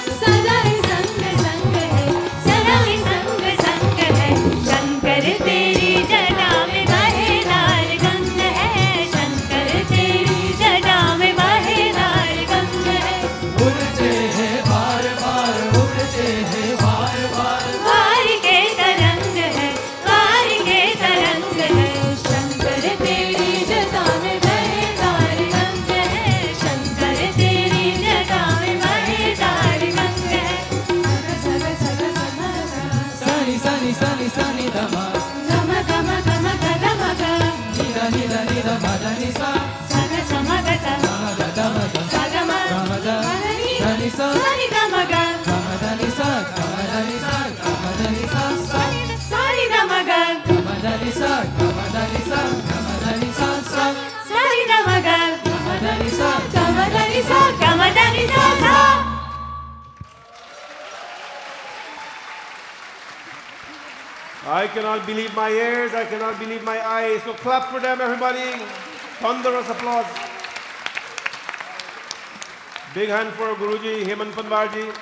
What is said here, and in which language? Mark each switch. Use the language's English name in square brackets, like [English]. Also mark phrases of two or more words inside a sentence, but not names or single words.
[Hindi] सदा ही संग संग है सदा ही संग संग है शंकर तेरी जटा में बहेदार गंग है शंकर तेरी जटा में बहेदार गंग है उड़ते हैं बार बार उड़ते हैं बार बार वार के तरंग है वार के तरंग है शंकर तेरी जटा में बहेदार गंग है शंकर तेरी जटा में बहेदार गंग है सग सग सग सनी सनी सनी सनी दमा गम गम गम गम ग निदा निदा निदा मदा निसा सग सम ग स मदा दमा सग म मदा धनी सा सनि गम ग मदा निसा मदा निसा मदा निसा सनि गम ग मदा निसा मदा निसा मदा निसा सा सनि गम ग मदा निसा गम द नि सा गम द नि सा सा [English] I cannot believe my ears, I cannot believe my eyes. So clap for them, everybody. Thunderous applause. Big hand for Guruji, Hemant Panwarji.